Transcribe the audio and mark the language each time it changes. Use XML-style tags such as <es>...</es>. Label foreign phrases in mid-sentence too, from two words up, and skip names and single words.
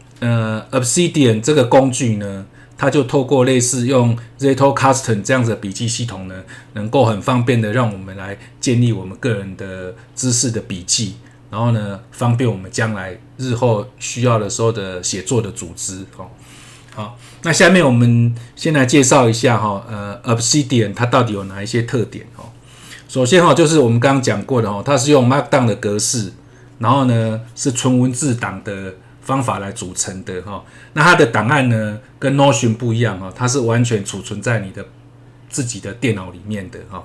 <zh>Obsidian 這個工具呢，它就透過類似用 Zettelkasten 這樣子的筆記系統呢，能夠很方便的讓我們來建立我們個人的知識的筆記，然後呢方便我們將來日後需要的時候的寫作的組織好，那下面我們先來介紹一下 Obsidian 它到底有哪一些特点首先就是我們剛剛講過的它是用 Markdown 的格式，然後呢是纯文字檔的方法來組成的哈。那它的檔案呢跟 Notion 不一樣哈，它是完全儲存在你的自己的電腦裡面的哈。</zh>